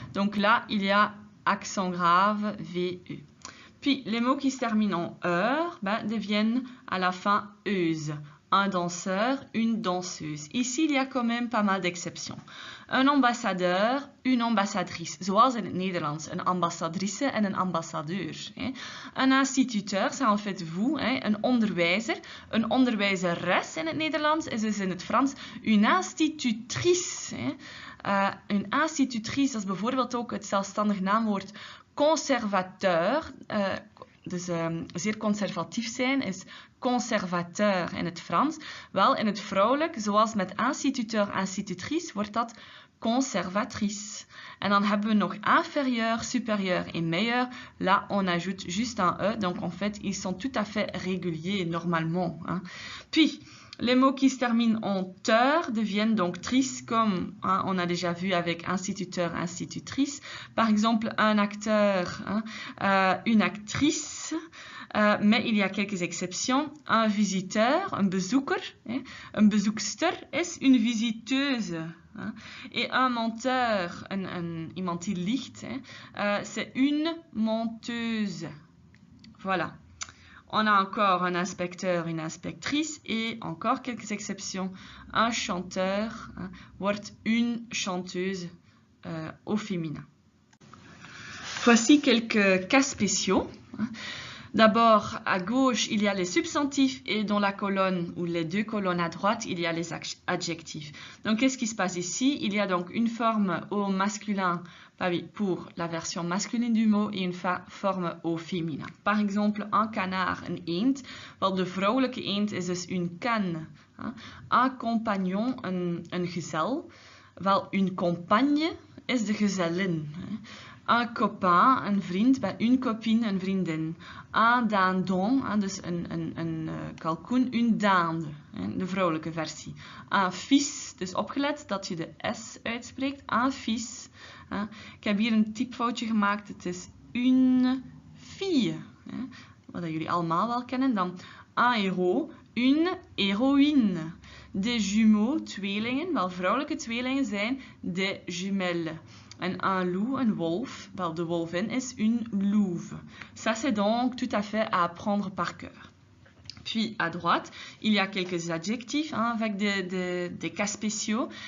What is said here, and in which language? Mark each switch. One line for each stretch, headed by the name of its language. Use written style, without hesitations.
French: Donc là, il y a accent grave, VE. Puis, les mots qui se terminent en heure deviennent à la fin euse. Un danseur, une danseuse. Ici, il y a quand même pas mal d'exceptions. Un ambassadeur, une ambassadrice.
Dutch: Zoals in het Nederlands, een ambassadrice en een ambassadeur.
French: Een instituteur, c'est en fait vous.
Dutch: Een onderwijzer, een onderwijzeres in het Nederlands is dus in het Frans une institutrice. Een institutrice, dat is bijvoorbeeld ook het zelfstandig naamwoord conservateur. Dus zeer conservatief zijn is conservateur in het Frans. Wel, in het vrouwelijk, zoals met instituteur, institutrice, wordt dat conservatrice. En dan hebben we nog
French: inférieur, supérieur et meilleur. Là, on ajoute juste un E. Donc, en fait, ils sont tout à fait réguliers normalement. Hein. Puis, les mots qui se terminent en teur deviennent donc trice, comme hein, on a déjà vu avec instituteur, institutrice. Par exemple, un acteur, hein, une actrice. Mais il y a quelques exceptions. Un visiteur, un bezoeker, hein,
Dutch: een bezoekster is
French: une visiteuse. Hein, et un menteur,
Dutch: iemand die liegt,
French: hein, c'est une menteuse. Voilà. On a encore un inspecteur, une inspectrice et encore quelques exceptions. Un chanteur hein,
Dutch: wordt
French: une chanteuse au féminin. Voici quelques cas spéciaux. D'abord, à gauche, il y a les substantifs et dans la colonne ou les deux colonnes à droite, il y a les adjectifs. Donc, qu'est-ce qui se passe ici? Il y a donc une forme au masculin pour la version masculine du mot et une forme au féminin. Par exemple, un canard,
Dutch: een eend. Wel, de vrouwelijke eend is dus une canne. Un compagnon, een gezel. Wel, une compagne is de gezellin. Un copain, een vriend, bij une copine, een vriendin. Un dindon, dus een kalkoen, une dinde, de vrouwelijke versie. Un fils, dus opgelet dat je de S uitspreekt. Un fils. Ik heb hier een typfoutje gemaakt, het is une fille. Wat jullie allemaal wel kennen. Dan un héros, une héroïne. Des jumeaux, tweelingen, wel vrouwelijke tweelingen zijn des jumelles. En un loup, un wolf, wel de wolvin is une louve.
French: Ça, c'est donc tout à fait à apprendre par cœur. Puis, à droite, il y a quelques adjectifs hein, avec des cas spéciaux.